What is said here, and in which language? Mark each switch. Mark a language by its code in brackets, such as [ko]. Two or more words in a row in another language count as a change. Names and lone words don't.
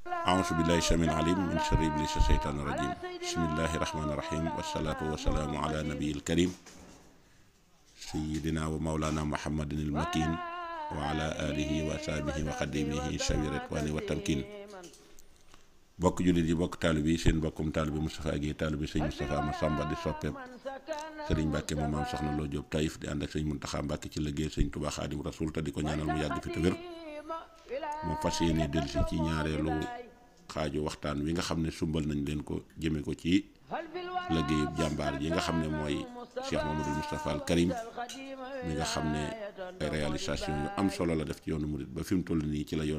[ar] أعوذ بالله السميع العليم من شر إبليس الشيطان الرجيم بسم الله الرحمن الرحيم والصلاة والسلام على نبي الكريم سيدنا ومولانا محمد المكين وعلى آله وصحبه وخديمه شوي الرضوان والتمكين [wo] bokk jullit yi bokk taalibe yi seen bokkum taalibe Moustapha Guèye taalibe sëñ Moustapha Massamba di soppeem sëriñ Mbàkke moom maam soxna Lo Jóob Taïf di ànd ak sëñ Muntaxa Mbàkke ci liggéey sëñ Tuubaa Xaadim Rasuul te di ko ñaanal mu yàgg fi te wér moo fas yéene dellusi ci ñaareelu xaaju waxtaan wi nga xam ne sumbal nañ leen ko jëme ko ci liggéeyub jàmbaar yi nga xam ne mooy Cheikh Mamadou Moustapha al Karim mi nga xam ne ay réalisation yu am solo la def ci yoonu murit ba fi mu toll nii ci la